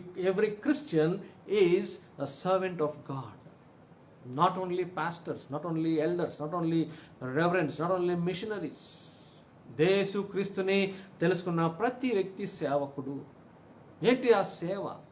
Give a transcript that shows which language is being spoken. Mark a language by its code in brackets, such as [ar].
[en] Every Christian is a servant of God. Not only pastors, not only elders, not only reverends, not only missionaries. [te] యేసు క్రీస్తుని తెలుసుకున్న ప్రతి వ్యక్తి సేవకుడు. ఏంటి ఆ సేవ?